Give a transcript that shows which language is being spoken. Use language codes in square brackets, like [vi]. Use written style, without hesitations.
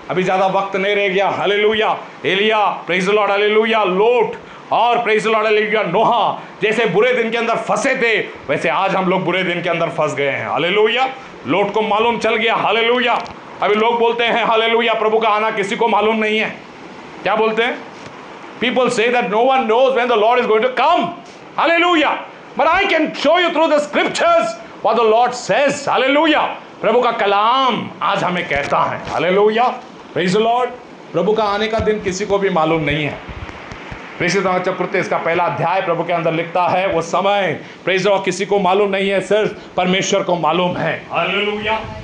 [hi] अभी ज्यादा वक्त नहीं रह गया। Hallelujah. Elia, [en] praise the lord, [hi] hallelujah, लोट और प्रेज़ द लॉर्ड, हालेलुया, नोहा जैसे बुरे दिन के अंदर फंसे थे, वैसे आज हम लोग बुरे दिन के अंदर फंस गए हैं। हालेलुया। लोट को मालूम चल गया। हालेलुया। अभी लोग बोलते हैं, हालेलुया, प्रभु का आना किसी को मालूम नहीं है। क्या बोलते हैं? [en] People say that no one knows when the Lord is going to come. Hallelujah. But I can show you through the scriptures what the Lord says. Hallelujah. [hi] प्रभु का कलाम आज हमें कहता है। [en] Hallelujah. Praise the Lord. [hi] प्रभु का आने का दिन किसी को भी मालूम नहीं है। प्रेषित चक्रवर्ती इसका 1 अध्याय प्रभु के अंदर लिखता है, वो समय प्रेज़ और किसी को मालूम नहीं है, सिर्फ परमेश्वर को मालूम है। हालेलुया।